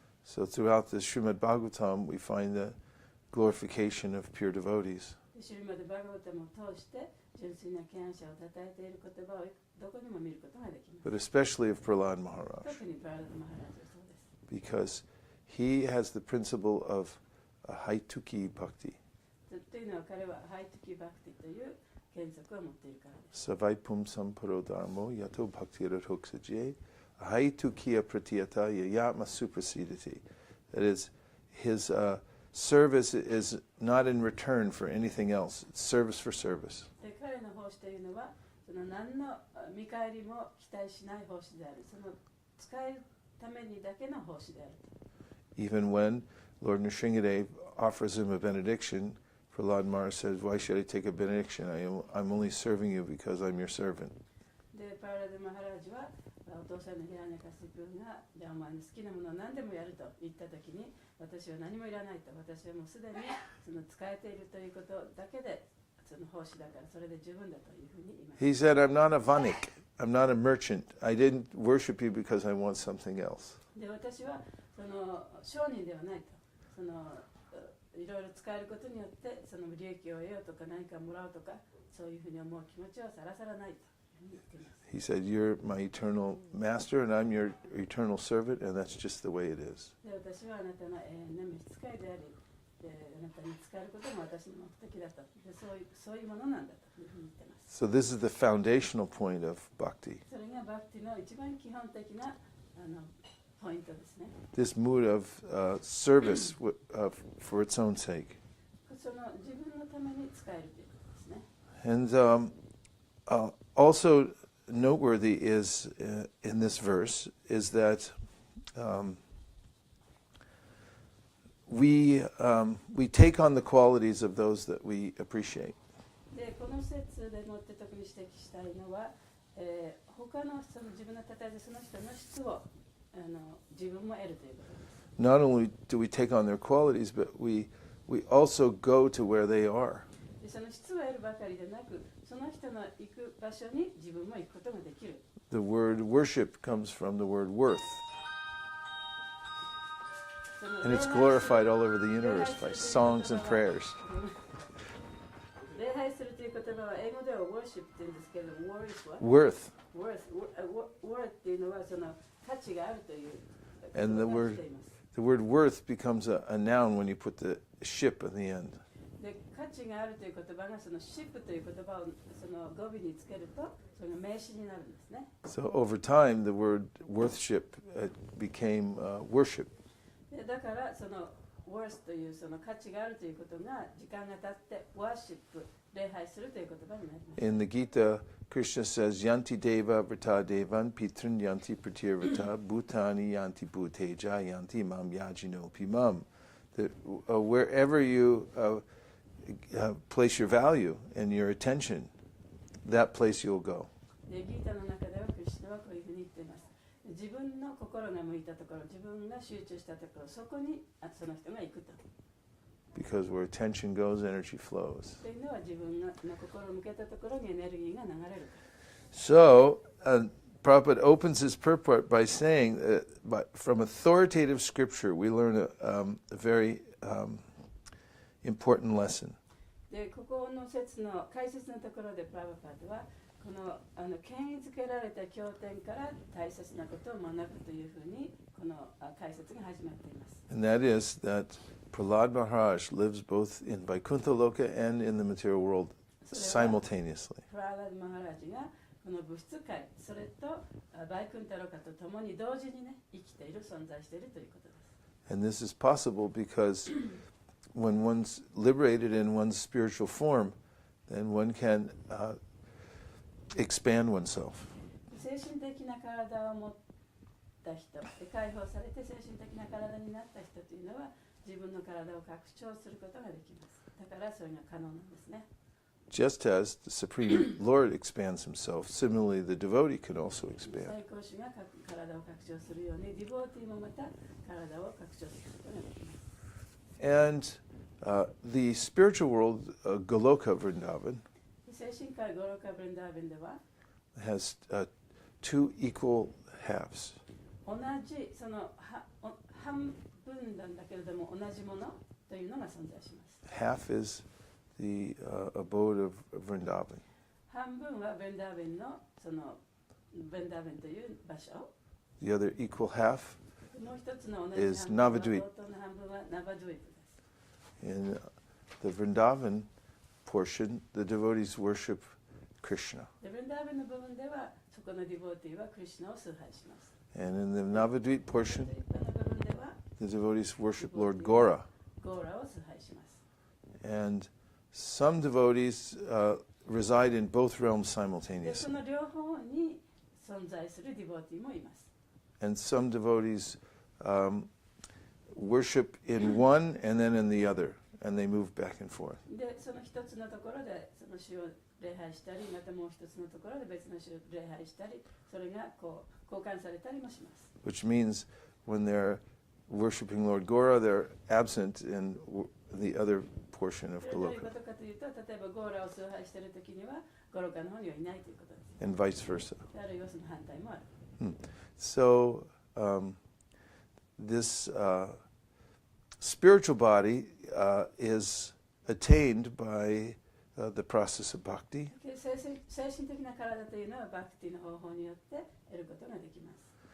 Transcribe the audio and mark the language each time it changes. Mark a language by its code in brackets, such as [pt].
[en] So throughout the Srimad Bhagavatam, we find the glorification of pure devotees. [ja] シュリマド・バガバタムを通して純粋な敬愛者を称えている言葉をどこにも見ることができます。 [en] But especially of Prahlad Maharaj, [ja] 特にプララダ・マハラージはそうです。 [en] because he has the principle of Haituki Bhakti. [ja] というのは彼はハイトキバクティという原則を持っているからです。 [sa] Savaipum Samparo Dharmo Yato Bhakti Radhoksaje Haitukiya Pratyata Yayatma Suprasidati. [en] That is, his service is not in return for anything else. It's service for service. [ja] で彼の奉仕というのはその何の見返りも期待しない奉仕である。その使えるためにだけの奉仕である。 [en] Even when Lord Nrsingadev offers him a benediction, Prahlad Maharaj says, "Why should I take a benediction? I'm only serving you because I'm your servant." [ja] でパーラデ・マハラージはお父さんのヒラニャカス君がじゃあお前の好きなものを何でもやると言ったときに私は何もいらないと私はもうすでにその使えているということだけでその奉仕だからそれで十分だというふうに言いました。 [en] He said, "I'm not a vanik. I'm not a merchant. I didn't worship you because I want something else." [ja] で私はその商人ではないとそのいろいろ使えることによってその利益を得ようとか何かもらうとかそういうふうに思う気持ちはさらさらないと言っています。 [en] He said, "You're my eternal master and I'm your eternal servant, and that's just the way it is." [ja] で私はあなたの永遠な召使いでありであなたに使えることも私の目的だとでそういうものなんだというふうに言っています。 [en] So this is the foundational point of bhakti. [ja] それがバクティの一番基本的なポイントですね。 [en] This mood of service for its own sake. [ja] その自分のために使えるということですね。 [en] And also noteworthy is in this verse is that we take on the qualities of those that we appreciate. [ja] でこの説でもって特に指摘したいのは、他の人の自分のたたえるその人の質を自分も得るということです。 [en] Not only do we take on their qualities, but we also go to where they are. [ja] でその質を得るばかりでなく、その人の行く場所に自分も行くことができる。 [en] The word worship comes from the word worth. その And it's glorified all over the universe by songs and prayers. [ja] 礼拝するという言葉は英語では worship って言うんですけれども、 [en] Worth. [ja] worth っていうのはその価値があるという。 [en] And the word worth becomes a noun when you put the ship at the end. [ja] で価値があるという言葉がその ship という言葉をその語尾につけるとそれが名詞になるんですね。 [en] So over time, the word worthship became worship. [ja] でだからその worth というその価値があるということが時間が経って worship 礼拝するという言葉になります。 [en] In the Gita, Krishna says, [sa] "Yanti deva vrata devan pitrun yanti pratirvrata bhutani yanti bhuteja yanti mam yajino pimam." [en] That wherever you place your value and your attention, that place you'll go. [ja] でギータの中ではクリシュナはこういうふうに言っています。自分の心が向いたところ、自分が集中したところ、そこにその人が行くと。 [en] Because where attention goes, energy flows. [ja] というのは自分の心を向けたところにエネルギーが流れる。 [en] So, Prabhupada opens his purport by saying that from authoritative scripture we learn a very important lesson. [ja] でここの説の解説のところでプラブパードはこの権威づけられた経典から大切なことを学ぶというふうにこの解説が始まっています。 [en] And that is that Prahlad Maharaj lives both in Vaikuntha Loka and in the material world simultaneously. [ja] プララド・マハラジがこの物質界、それとバイクンタロカと共に同時にね、生きている、存在しているということです。 [en] And this is possible because when one's liberated in one's spiritual form, then one can expand oneself. [ja] 精神的な体を持った人、解放されて精神的な体になった人というのは自分の体を拡張することができます。だからそれが可能なんですね。 [en] Just as the Supreme Lord expands himself, similarly the devotee can also expand. [ja] 最高主が体を拡張するように、ディボーティーもまた体を拡張することができます。 [en] And the spiritual world, Goloka Vrindavan, [ja] 精神界ゴロカブレンダーベンでは [en] has two equal halves. [ja] 同じその半分なんだけれども同じものというのが存在します。 [en] Half is the abode of Vrindavan. [ja] 半分はベンダーベンのそのベンダーベンという場所。 [en] The other equal half [ja] もう一つの同じ [en] is [ja] 半分は [en] Navadvip. [ja] 同等の半分はナバドゥイプです。 [en] In the Vrindavan portion, the devotees worship Krishna. [ja] でベンダーベンの部分ではそこのディボーティーはクリシュナを崇拝します。 [en] And in the Navadvip portion, [ja] ナバドゥイプの部分では [en] the devotees worship Lord Gora. [ja] ゴーラを崇拝します。 [en] And some devotees reside in both realms [ja] でそ [en] simultaneously. [ja] の両方に存在するディボーティーもいます。 [en] And some devotees worship in one and then in the other, and they move back and forth. [ja] でその一つのところでその主を礼拝したり、またもう一つのところで別の主を礼拝したり、それがこう交換されたりもします。 [en] Which means when they're worshiping Lord Gora, they're absent in the other portion of [ja] それどういうこ [en] Goloka, [ja] とかというと、例えばゴーラを崇拝しているときにはゴロカの方にはいないということです。 [en] and vice versa. [ja] あるいはその反対もある。 [en] So this spiritual body is attained by the process of bhakti. [ja] で精神的な体というのはバクティの方法によって得ることができます。